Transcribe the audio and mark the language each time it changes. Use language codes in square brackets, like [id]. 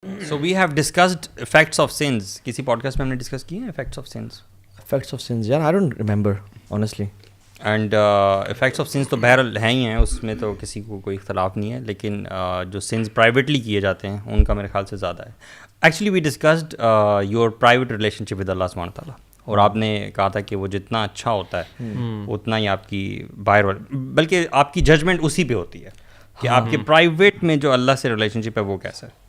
[en] So we have discussed effects of sins. [ur] کسی podcast میں ہم نے ڈسکس کی ہیں [en] effects of sins. Effects of sins, yeah, I don't remember honestly. [ur] And [en] effects of sins [ur] تو بہرحال ہیں ہی ہیں, اس میں تو کسی کو کوئی اختلاف نہیں ہے, لیکن جو sins پرائیویٹلی کیے جاتے ہیں ان کا میرے خیال سے زیادہ ہے. [en] actually we discussed your private relationship with [ur] اللہ سبحانہ تعالیٰ, اور آپ نے کہا تھا کہ وہ جتنا اچھا ہوتا ہے اتنا ہی آپ کی باہر, بلکہ آپ کی ججمنٹ اسی پہ ہوتی ہے کہ آپ کے پرائیویٹ میں جو اللہ سے ریلیشن شپ ہے وہ کیسا ہے.